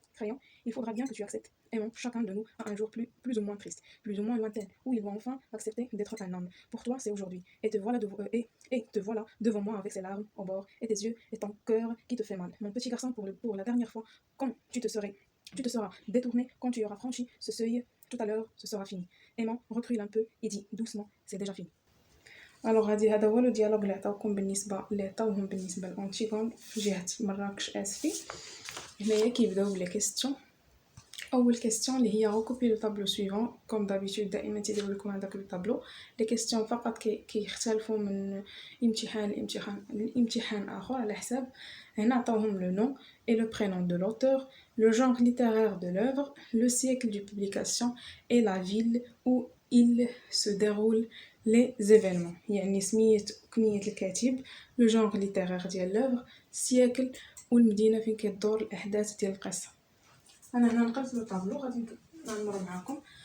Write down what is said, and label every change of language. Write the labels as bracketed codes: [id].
[fr] Crayon, il faudra bien que tu acceptes. Aimant, chacun de nous a un jour plus ou moins triste, plus ou moins lointain, où il doit enfin accepter d'être un homme. Pour toi, c'est aujourd'hui. Et te voilà devant moi avec ses larmes au bord, et tes yeux et ton cœur qui te fait mal. Mon petit garçon, pour la dernière fois, quand tu te seras détourné, quand tu auras franchi ce seuil, tout à l'heure, ce sera fini. Aimant, recule un peu et dis doucement, c'est déjà fini. [ar] الوغ هذا هو الديالوج اللي عطاوهم بالنسبه لانتيغون في جهه مراكش اسفي. هنايا كيبداو بلي كيستيون. أول كيستيون اللي هي [fr] recopier le tableau suivant comme d'habitude [ar] دائما تيديروا لكم هذاك الطابلو. لي كيستيون فقط كيختلفوا من امتحان لامتحان آخر على حساب. هنا عطاوهم [fr] le nom et le prénom de l'auteur, le genre littéraire de l'œuvre, le siècle de publication et la ville où il se déroule les événements. [ar] يعني سمية كنية الكاتب, [fr] le genre littéraire [ar] ديال l'œuvre, السياكل والمدينة فين كتدور الأحداث ديال القصة. أنا هنا نقلت لو طابلو غادي نمر معاكم.